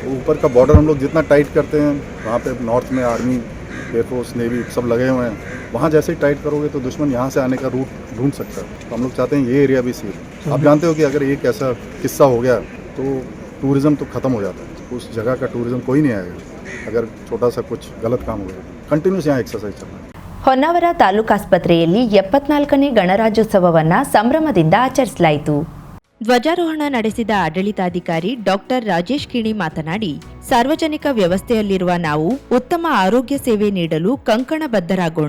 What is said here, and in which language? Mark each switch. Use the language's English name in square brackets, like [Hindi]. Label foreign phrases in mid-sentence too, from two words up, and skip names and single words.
[Hindi] ऊपर का बॉर्डर हम लोग जितना टाइट करते हैं, वहाँ पे नॉर्थ में आर्मी, एयरफोर्स, नेवी सब लगे हुए हैं, वहाँ जैसे ही टाइट करोगे तो दुश्मन यहाँ से आने का रूट ढूंढ सकता है. तो हम लोग चाहते हैं ये एरिया भी सील. आप जानते हो कि अगर एक ऐसा किस्सा हो गया तो टूरिज़्म तो ख़त्म हो जाता है, उस जगह का टूरिज़्म कोई नहीं आएगा अगर छोटा सा कुछ गलत काम हो गया। कंटिन्यूस यहाँ एक्सरसाइज चल रहा है। [Kannada] ಹೊನ್ನಾವರ ತಾಲೂಕಾಸ್ಪತ್ರೆಯಲ್ಲಿ 74ನೇ ಗಣರಾಜ್ಯೋತ್ಸವವನ್ನು ಸಂಭ್ರಮದಿಂದ ಆಚರಿಸಲಾಯಿತು. ಧ್ವಜಾರೋಹಣ ನಡೆಸಿದ ಆಡಳಿತಾಧಿಕಾರಿ ಡಾಕ್ಟರ್ ರಾಜೇಶ್ ಕಿಣಿ ಮಾತನಾಡಿ, ಸಾರ್ವಜನಿಕ ವ್ಯವಸ್ಥೆಯಲ್ಲಿರುವ ನಾವು ಉತ್ತಮ ಆರೋಗ್ಯ ಸೇವೆ ನೀಡಲು ಕಂಕಣಬದ್ಧರಾಗೋಣ.